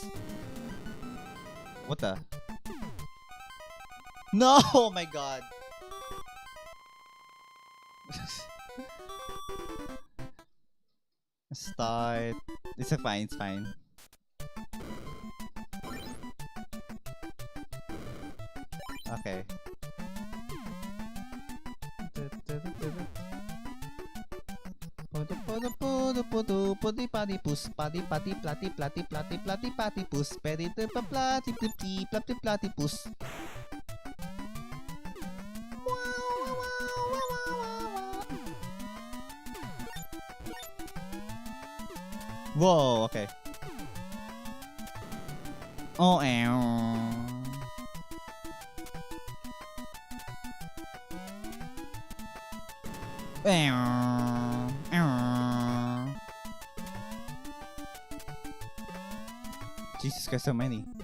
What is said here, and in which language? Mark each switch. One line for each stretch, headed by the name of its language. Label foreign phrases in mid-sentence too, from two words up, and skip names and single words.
English: What the? No! Oh my god. Start. It's fine, it's fine. Okay. Podo podo podo podo podi padi pus padi pati plati plati plati plati pati pus pedi de pa plati plati plati plati pus. Whoa, okay. Oh, Jesus Christ, so many.